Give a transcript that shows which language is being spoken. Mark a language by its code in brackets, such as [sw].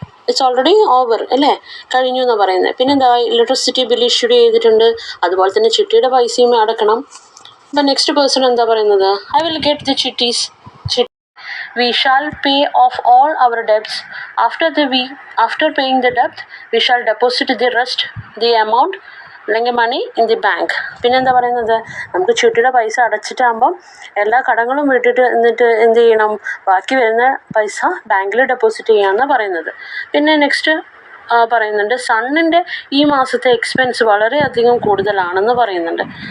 [en] it's already over [ml] അല്ലേ, കഴിഞ്ഞു എന്നാണ് പറയുന്നത്. പിന്നെ എന്താ? ഇലക്ട്രിസിറ്റി ബിൽ ഇഷ്യൂ ചെയ്തിട്ടുണ്ട്. അതുപോലെ തന്നെ ചിട്ടിയുടെ പൈസയും അടക്കണം. അപ്പം നെക്സ്റ്റ് പേഴ്സൺ എന്താ പറയുന്നത്? [en] I will get the chitties. We shall pay off all our debts. After paying the debt, we shall deposit the rest, the amount, [ml] അല്ലെങ്കിൽ [en] Money in the bank. [ml] പിന്നെന്താ പറയുന്നത്? നമുക്ക് ചുട്ടിയുടെ പൈസ അടച്ചിട്ടാകുമ്പം എല്ലാ കടങ്ങളും വിട്ടിട്ട് എന്നിട്ട് എന്ത് ചെയ്യണം? ബാക്കി വരുന്ന പൈസ ബാങ്കിൽ ഡെപ്പോസിറ്റ് ചെയ്യാമെന്നാണ് പറയുന്നത്. പിന്നെ നെക്സ്റ്റ് പറയുന്നുണ്ട്, സണ്ണിൻ്റെ ഈ മാസത്തെ എക്സ്പെൻസ് വളരെയധികം കൂടുതലാണെന്ന് പറയുന്നുണ്ട്.